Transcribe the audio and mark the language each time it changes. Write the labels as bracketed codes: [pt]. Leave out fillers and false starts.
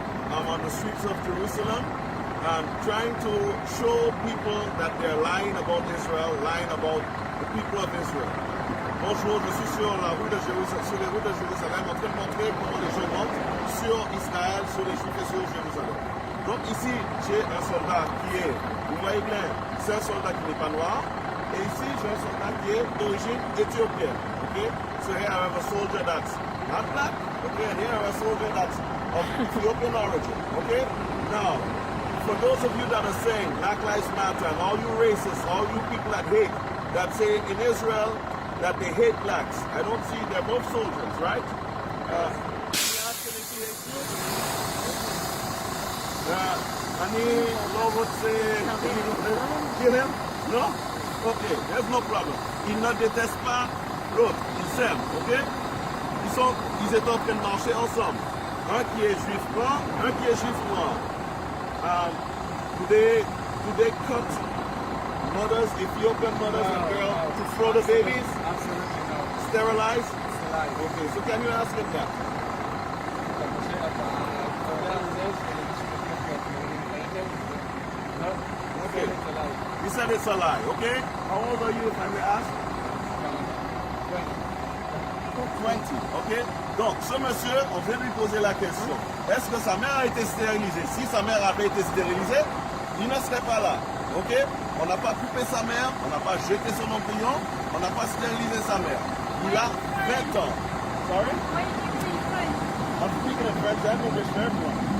[en] I'm on the streets of Jerusalem. I'm trying to show people that they're lying about Israel, lying about the people of Israel. [fr] Bonjour, je suis sur la rue de Jérusalem, sur les routes de Jérusalem, en train de montrer comment les gens mentent sur sur Israël, sur les Juifs et sur Jérusalem. Donc ici, j'ai un soldat qui est, vous voyez bien, c'est un soldat qui n'est pas noir. Et ici, j'ai un soldat qui est d'origine éthiopienne. [en] Okay? So here I have a soldier that's not black. Okay, and here I have a soldier that's of Ethiopian origin. Okay? Now, for those of you that are saying Black Lives Matter and all you racists, all you people that hate, that say in Israel that they hate blacks, I don't see, they're both soldiers, right? Kill him? No? Okay, there's no problem. [fr] Ils ne détestent pas l'autre, ils s'aiment, ok? Ils étaient en train de marcher ensemble. Un qui est juif blanc, un qui est juif noir. [en] Do they cut mothers, Ethiopian mothers and girls to throw the babies? Absolutely no. Sterilize? Sterilize. Okay, so can you ask him that? Okay. You said it's a lie, okay? How old are you, if I may ask? [fr] 20, ok? Donc, ce monsieur, on vient lui poser la question. Est-ce que sa mère a été stérilisée? Si sa mère avait été stérilisée, il ne serait pas là, ok? On n'a pas coupé sa mère, on n'a pas jeté son embryon, on n'a pas stérilisé sa mère. Il a 20 ans. [en] Sorry? I'm speaking in French and English to everyone.